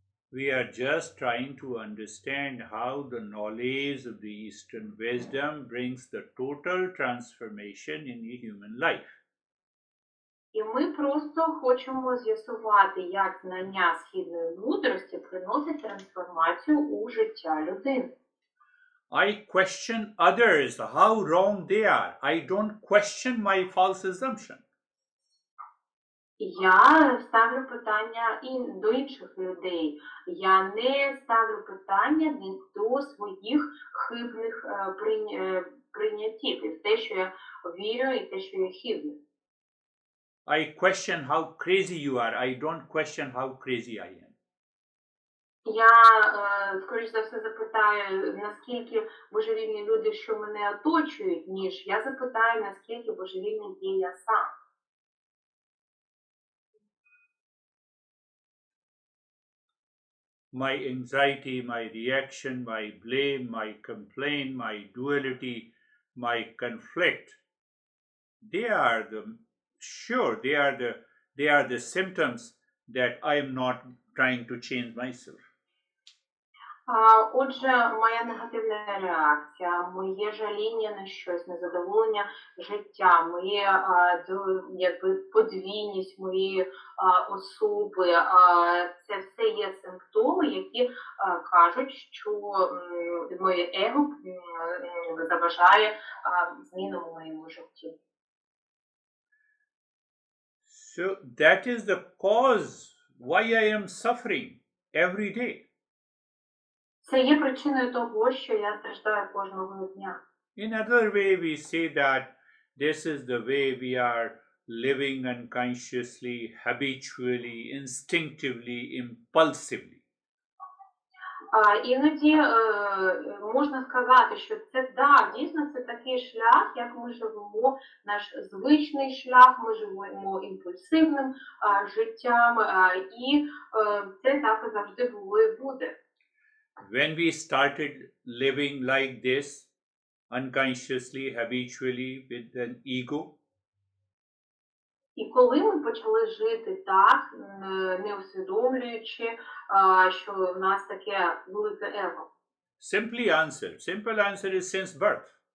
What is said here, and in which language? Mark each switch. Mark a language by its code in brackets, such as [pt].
[en] We are just trying to understand how the knowledge of the Eastern wisdom brings the total transformation in a human life. [uk] І ми просто хочемо з'ясувати, як знання східної мудрості приносить трансформацію у життя людини. [en] I question others how wrong they are. I don't question my false assumption. [uk] Я ставлю питання до інших людей. Я не ставлю питання до своїх хибних прийняттів і в те, що я вірю, і те, що я хибне. [en] I question how crazy you are. I don't question how crazy I am. [uk] Я, скоріш за все, запитаю, наскільки божевільні люди, що мене оточують, ніж я запитаю, наскільки божевільний є я сам. [en] My anxiety, my reaction, my blame, my complaint, my duality, my conflict, they are the sure they are the symptoms that I am not trying to change myself. [uk] Отже, моя негативна реакція, моє жаління на щось, незадоволення життя, моє якби подвійність моєї особи, це все є симптоми, які кажуть, що моє его заважає змінам у моєму житті. [en] So that is the cause why I am suffering every day. [uk] Це є причиною того, що я страждаю кожного дня. [en] In other way, we say that this is the way we are living unconsciously, habitually, instinctively, impulsively. [uk] Іноді можна сказати, що це дійсно це такий шлях, як ми живемо, наш звичний шлях, ми живемо імпульсивним життям, і це так і завжди було і буде. [en] When we started living like this, unconsciously, habitually, with an ego, [uk] І коли ми почали жити так, не усвідомлюючи, що в нас таке велике его. [en] simple answer is since birth.